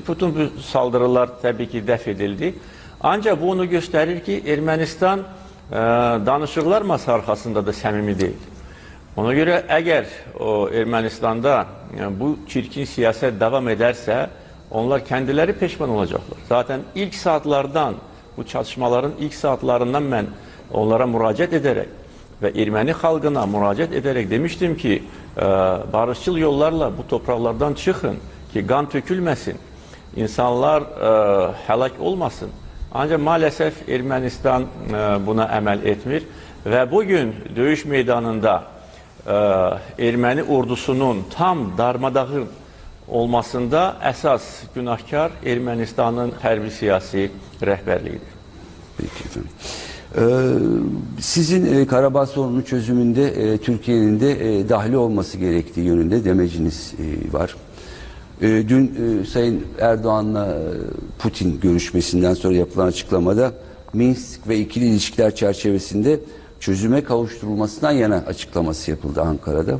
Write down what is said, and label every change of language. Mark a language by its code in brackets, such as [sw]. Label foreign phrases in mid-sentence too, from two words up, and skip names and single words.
[az] Bütün bu saldırılar təbii ki dəf edildi. Ancaq bu onu göstərir ki, Ermənistan danışıqlar masa arxasında da səmimi deyil. Ona görə əgər o Ermənistanda bu çirkin siyasət davam edərsə, [tr] onlar kendileri peşman olacaklar. Zaten ilk saatlardan, bu çatışmaların ilk saatlarından mən onlara müracaat ederek ve Ermeni halkına müracaat ederek demiştim ki, barışçıl yollarla bu topraklardan çıkın ki kan tökülmesin, insanlar helak olmasın. [az] Ancak maalesef Ermənistan buna əməl etmir ve bugün döyüş meydanında Ermeni ordusunun tam darmadağın olmasında əsas günahkar Ermənistanın hərbi siyasi rəhbərliyidir. [tr] Peki efendim. Sizin Karabağ sorunun çözümünde Türkiye'nin de dahil olması gerektiği yönünde demeciniz var. Dün Sayın Erdoğan'la Putin görüşmesinden sonra yapılan açıklamada Minsk ve ikili ilişkiler çerçevesinde çözüme kavuşturulmasından yana açıklaması yapıldı Ankara'da.